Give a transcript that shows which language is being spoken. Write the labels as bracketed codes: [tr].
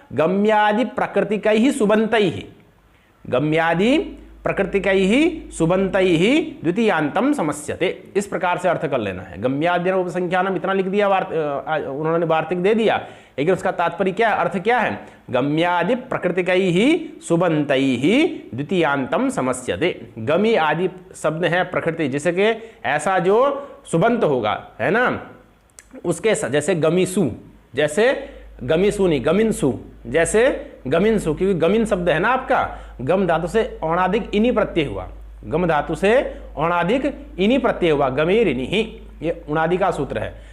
[sa] गम्यादि प्रकृतिकैः सुबन्तैः, गम्यादि प्रकृतिकैः सुबन्तैः द्वितीयांतम समस्यते, [hi] इस प्रकार से अर्थ कर लेना है। [sa] गम्यादीनाम उपसंख्यानम [hi] इतना लिख दिया, उन्होंने वार्तिक दे दिया, लेकिन उसका तात्पर्य क्या है, अर्थ क्या है? [sa] गम्यादि प्रकृतिकैः सुबन्तैः द्वितीयांतम समस्यते। [hi] गमी आदि शब्द है प्रकृति, जिसके ऐसा जो सुबंत होगा, है ना, उसके जैसे गमीसु, जैसे गमीसु नहीं, गमिनसु, जैसे गमिनसु, क्योंकि गमिन शब्द है ना आपका, गम धातु से औणादिक इनी प्रत्यय हुआ, गम धातु से औणादिक इनी प्रत्यय हुआ, गमीर इनी, ये उणादि का सूत्र है।